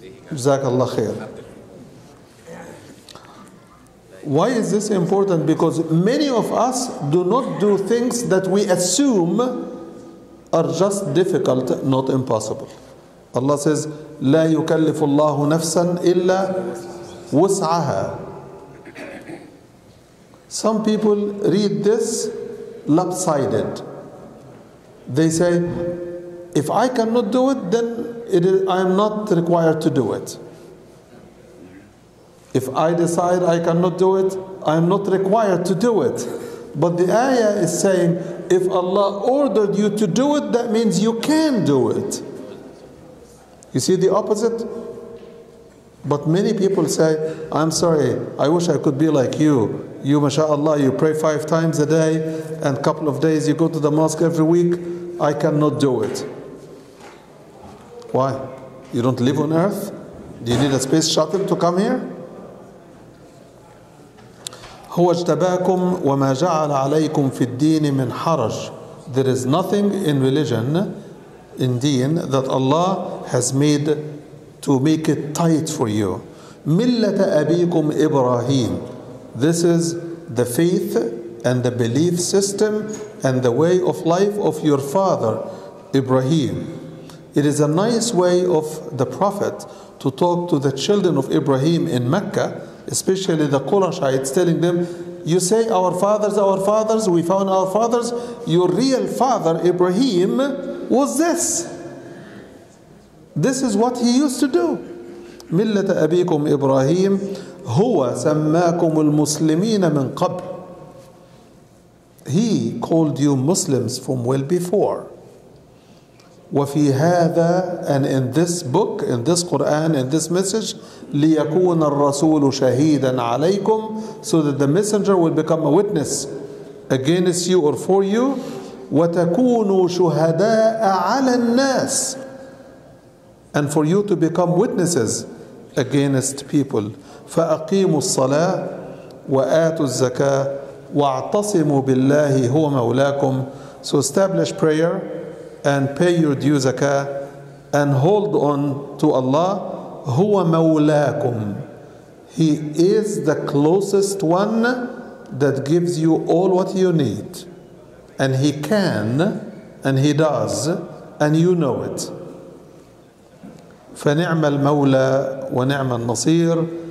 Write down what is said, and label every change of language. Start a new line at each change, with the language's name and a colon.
Arabic: Jazakallah khair.
English: Why is this important? Because many of us do not do things that we assume are just difficult, not impossible. Allah says,
Arabic: لا يكلف الله نفسا إلا وسعها.
English: Some people read this lopsided. They say, if I cannot do it, then I am not required to do it. If I decide I cannot do it, I am not required to do it. But the ayah is saying, if Allah ordered you to do it, that means you can do it. You see the opposite? But many people say, I'm sorry, I wish I could be like you. You, mashallah, you pray 5 times a day, and a couple of days you go to the mosque every week. I cannot do it. Why? You don't live on earth? Do you need a space shuttle to come here?
Arabic: هو اجتباكم وما جعل عليكم في الدين من حرج.
English: There is nothing in religion, in deen, that Allah has made to make it tight for you.
Arabic: ملة أبيكم إبراهيم.
English: This is the faith and the belief system and the way of life of your father Ibrahim. It is a nice way of the Prophet to talk to the children of Ibrahim in Mecca, especially the Qurayshites, telling them, you say our fathers, we found our fathers. Your real father Ibrahim was this. This is what he used to do.
Arabic: ملة أبيكم إبراهيم هو سماكم المسلمين من قبل.
English: He called you Muslims from well before.
Arabic: وفي هذا,
English: and in this book, in this Quran, in this message,
Arabic: ليكون الرسول شهيدا عليكم,
English: so that the messenger will become a witness against you or for you,
Arabic: وتكونوا شهداء على الناس,
English: and for you to become witnesses against people.
Arabic: فأقيموا الصلاة وآتوا الزكاة واعتصموا بالله هو مولاكم.
English: So establish prayer and pay your due zakah and hold on to Allah.
Arabic: هو مولاكم.
English: He is the closest one that gives you all what you need. And He can, and He does, and you know it.
Arabic: فنعم المولى ونعم النصير.